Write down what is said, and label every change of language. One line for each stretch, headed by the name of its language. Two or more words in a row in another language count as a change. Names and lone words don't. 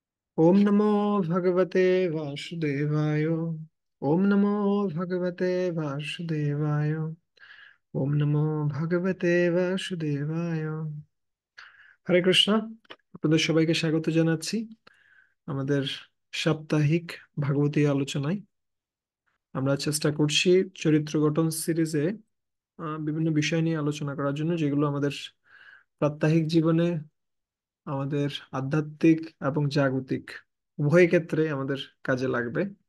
Sanskrit: ओम नमो भगवते वासुदेवाय। ओम नमो भगवते वासुदेवाय। ओम नमो भगवते वासुदेवाय।
Bangla: হরে কৃষ্ণ। আপনাদের সবাইকে স্বাগত জানাচ্ছি আমাদের সাপ্তাহিক ভাগবতী আলোচনায়। আমরা চেষ্টা করছি চরিত্র গঠন সিরিজে বিভিন্ন বিষয় নিয়ে আলোচনা করার জন্য, যেগুলো আমাদের প্রাত্যহিক জীবনে, আমাদের আধ্যাত্মিক এবং জাগতিক উভয় ক্ষেত্রে আমাদের কাজে লাগবে।